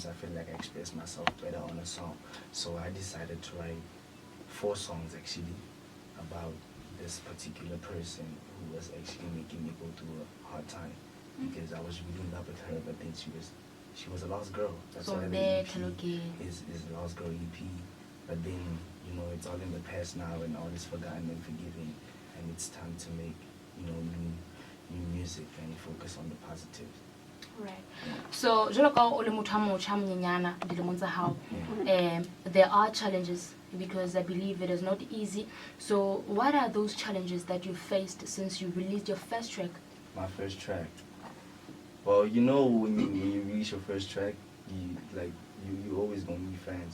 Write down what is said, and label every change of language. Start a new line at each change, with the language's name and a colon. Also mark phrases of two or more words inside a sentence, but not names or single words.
English: I feel like I express myself better on a song. So I decided to write 4 songs actually about this particular person who was actually making me go through a hard time because I was really in love with her, but then she was a lost girl. That's So why the there, EP is Lost Girl EP. But then, you know, it's all in the past now and all is forgotten and forgiven, and it's time to make, you know, new music and focus on the positive. Right. So,
Southern Sotho: jwalo ka o le motho a motjha monyenyana dilemong tsa hao,
English: there are challenges because I believe it is not easy. So, what are those challenges that you faced since you released your first track? My first track. Well, you know, when you release your first track, you always gonna need fans.